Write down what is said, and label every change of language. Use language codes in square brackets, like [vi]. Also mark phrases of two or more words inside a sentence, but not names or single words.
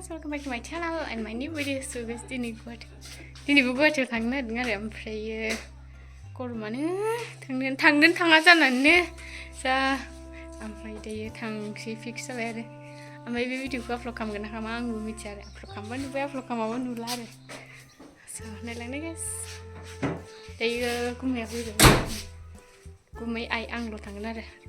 [en] welcome back to my channel and my new video. So guys, [brx] दिनै गुवाहाटियाव थांनो नागिरदों आरो ओमफ्रायो गरमानो थांदों थाङा जानानैनो जा ओमफ्राय दायो थांसै फिक्स जाबाय आरो ओमफ्राय बे भिडिअखौ आपल'ड खालामगोन ना खालामा आंबो मिथिया आरो आपल'ड खालामबा नुबाय आपल'ड खालामाबा नुला आरो स' नायलांनाय गाइस दायो गुमैया फैबाय गुमै आइ आंल' थांगोन आरो